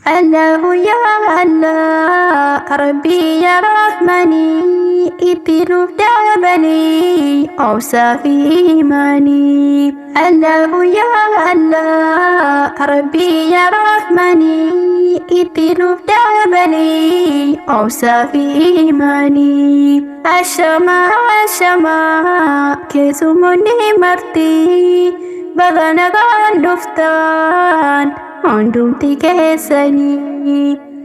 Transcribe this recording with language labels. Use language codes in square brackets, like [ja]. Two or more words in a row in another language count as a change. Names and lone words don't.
[ar] الله يا الله، ربي يا رحماني, [om] itti nuuf dabali, obsaa fi imani. [ar] الله يا الله، ربي يا رحماني, [om] itti nuuf dabali, obsaa fi imani. Ashama, ashama, keessummoonni marti, baga nagaan dhuftan, hundumti keessanii.